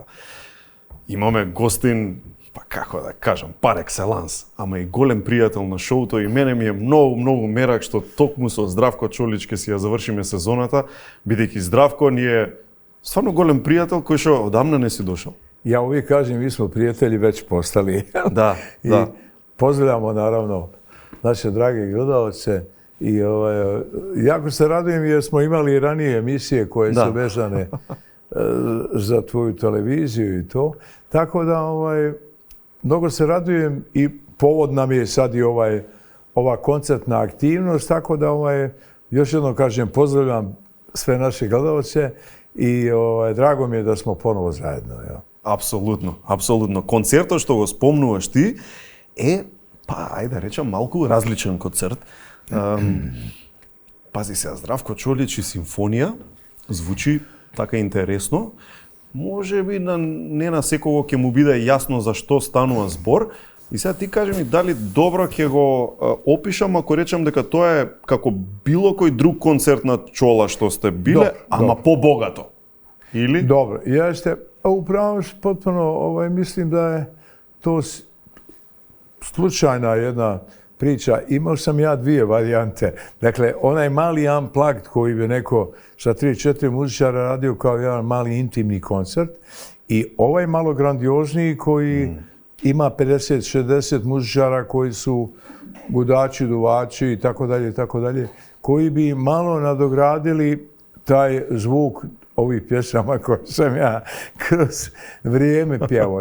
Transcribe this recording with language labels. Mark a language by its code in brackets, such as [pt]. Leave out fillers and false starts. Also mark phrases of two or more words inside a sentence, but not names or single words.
[mk] Имаме гостин, па како да кажам, пар екселанс, ама и голем пријател на шоуто и мене ми е многу мерак што токму со Здравко Чолич ќе си ја завршиме сезоната, бидејќи Здравко ни е стварно голем пријател кој што одамна не си дошол. [sr] Ja uvijek kažem, mi smo prijatelji već postali. Da. Pozdravljamo naravno naše drage gledalce i jako se radujem jer smo imali ranije emisije koje su vezane za tvoju televiziju i to. Tako da mnogo se radujem i povod nam je sad i ova koncertna aktivnost, tako da još jednom kažem pozdravljam sve naše gledalce i drago mi je da smo ponovo zajedno. Ja. [mk] Апсолутно. Концертот што го спомнуваш ти е, ајде да речам, малку различен концерт. Пази се, Здравко Чолич и симфонија звучи така интересно. Може би не на секого ќе му биде јасно за што станува збор. И сега ти кажи ми дали добро ќе го опишам ако речам дека тоа е како било кој друг концерт на Чола што сте биле, ама по-богато. Или? [sr] Dobro, jeste. Upravo potpuno mislim da je to slučajna jedna priča. Imao sam ja 2 varijante. Dakle, onaj mali unplugged koji bi neko sa 3-4 muzičara radio kao jedan mali intimni koncert i ovaj malo grandiozniji koji ima 50-60 muzičara koji su gudači, duvači i tako dalje, koji bi malo nadogradili taj zvuk ovih pjesama koje sam ja kroz vrijeme pjevao.